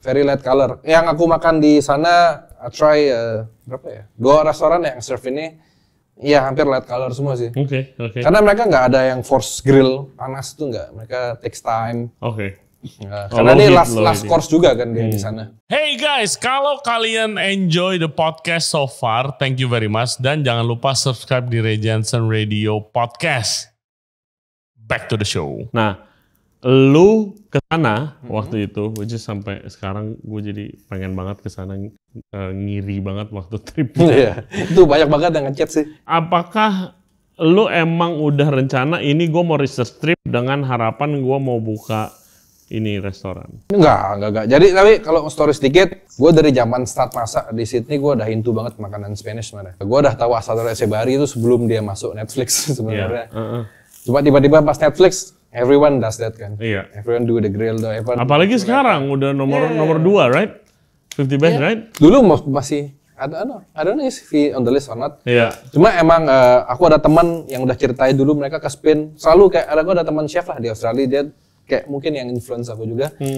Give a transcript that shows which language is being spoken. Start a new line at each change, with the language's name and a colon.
English: Very light color.
Indonesian: Yang aku makan di sana, I try berapa ya? 2 restoran yang serve ini, ya hampir light color semua sih. Oke. Karena mereka nggak ada yang force grill panas tuh nggak. Mereka
English: takes time.
Indonesian: Oke. Karena ini last course juga kan dia di sana.
English: Hey guys,
Indonesian: kalau kalian
English: enjoy the podcast so far, thank you very much.
Indonesian: Dan jangan lupa subscribe di Ray Jensen Radio Podcast.
English: Back to the show.
Indonesian: Nah, lu ke sana waktu itu, which is sampai sekarang gue jadi pengen banget ke sana, ngiri banget waktu trip. Iya, itu banyak banget yang ngechat sih. Apakah lu emang udah rencana ini gue mau research trip dengan harapan gue mau buka ini restoran? Enggak. Jadi tapi kalau story sedikit, gue dari zaman start masak di Sydney gue udah into banget makanan Spanish sebenarnya. Gue udah tahu Asador Echevarri itu sebelum dia masuk Netflix sebenarnya. Cuma tiba-tiba pas Netflix,
English: everyone does that
Indonesian: kan. Iya.
English: Everyone do the grill,
Indonesian: apalagi sekarang udah nomor 2, right? 50 best, right? Dulu masih
English: I don't know if he on the list or not.
Indonesian: Iya. Cuma emang aku ada teman yang udah ceritain dulu mereka ke Spain, selalu kayak aku ada teman chef lah di Australia, dia kayak mungkin yang influence aku juga.